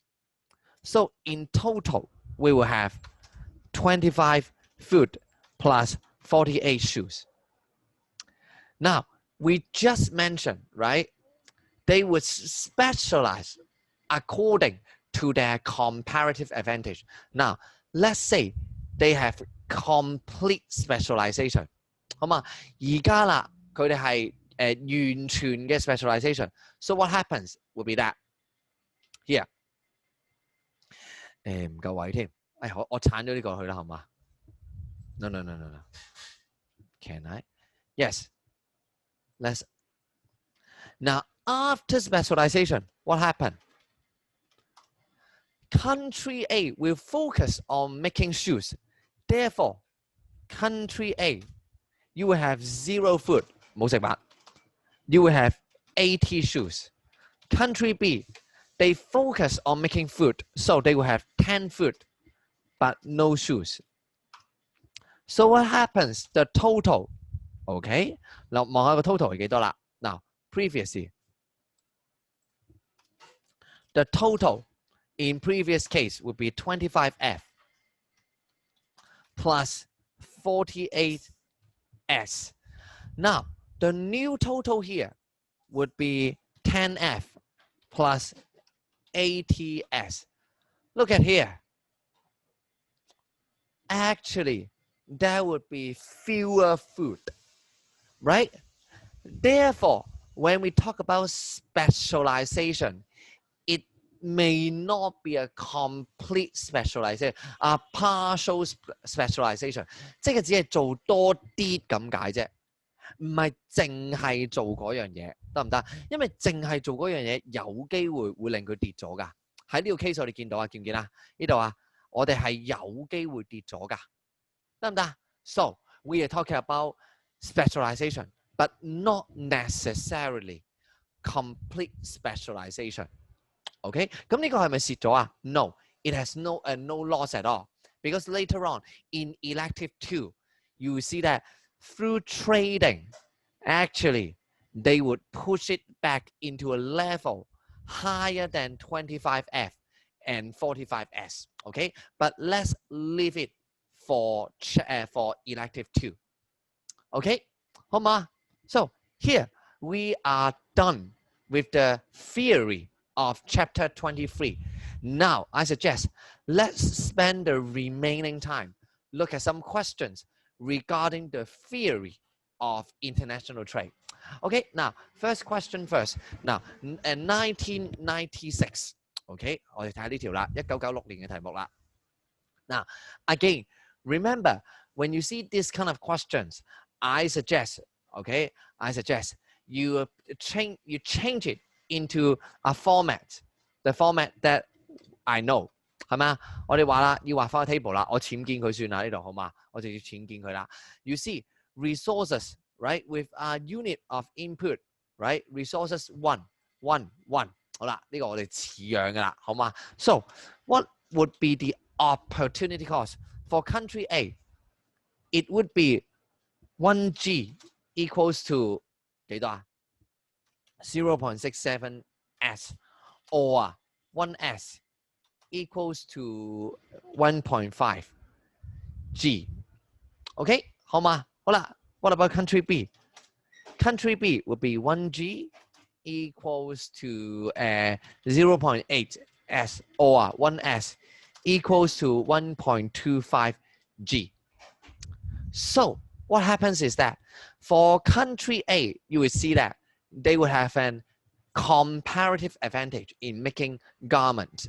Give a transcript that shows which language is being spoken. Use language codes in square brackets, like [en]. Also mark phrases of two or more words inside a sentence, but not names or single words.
[en] So in total, we will have 25 food plus 48 shoes. Now, we just mentioned, right? They would specialize according to their comparative advantage. Now, let's say they have complete specialization. [yue] 好嘛？而家啦，佢哋係完全嘅 specialization. [en] So what happens will be that here [yue] 唔夠位添。我鏟咗呢個去啦，好嘛 ？ [en] No. Can I? Yes. Let's. Now after specialization, what happened? Country A will focus on making shoes. Therefore, country A, you will have 0 food, [yue] 冇食物. [en] You will have 80 shoes. Country B, they focus on making food, so they will have 10 food, but no shoes. So what happens? The total, okay? [yue] 嗱，望下個 total 係幾多啦？ [en] 嗱 previously, the total in previous case would be 25F plus 48S. Now, the new total here would be 10F plus 80S. Look at here. Actually, there would be fewer food, right? Therefore, when we talk about specialization, it may not be a complete specialization, a partial specialization. [yue] 即係只係做多啲咁解啫，唔係淨係做嗰樣嘢，得唔得？因為淨係做嗰樣嘢有機會會令佢跌咗㗎。喺呢個 case 我哋見到啊，見唔見啊？呢度啊，我哋係有機會跌咗㗎，得唔得？ [en] So we are talking about specialization, but not necessarily complete specialization. Okay? [yue] 咁呢個係咪蝕咗啊 [en] ？No, it has no loss at all. Because later on in elective 2, you will see that through trading, actually, they would push it back into a level higher than 25F and 45S. Okay? But let's leave it for elective 2. Okay? [yue] 好嘛？ [en] So here we are done with the theory of chapter 23. Now, I suggest let's spend the remaining time look at some questions regarding the theory of international trade. Okay, now, first question first. Now, 1996. Okay, [yue] 我哋睇下呢條啦，1996年嘅題目啦。 [en] Now, again, remember, when you see this kind of questions, I suggest you change it into a format, the format that I know, [yue] 係咪啊？我哋話啦，要畫翻個 table 啦，我僭建佢算啦，呢度好嘛？我直接僭建佢啦。 [en] You see resources, right, with a unit of input, right? Resources 1. [yue] 好啦，呢個我哋似樣噶啦，好嘛？ [en] So what would be the opportunity cost for country A? It would be 1G equals to [yue] 幾多啊？ [en] 0.67S or 1S equals to 1.5 G. Okay, [yue] 好嘛？好啦 [en] what about country B? Country B would be 1G equals to 0.8 S or 1S equals to 1.25 G. So what happens is that for country A, you will see that they will have an comparative advantage in making garments.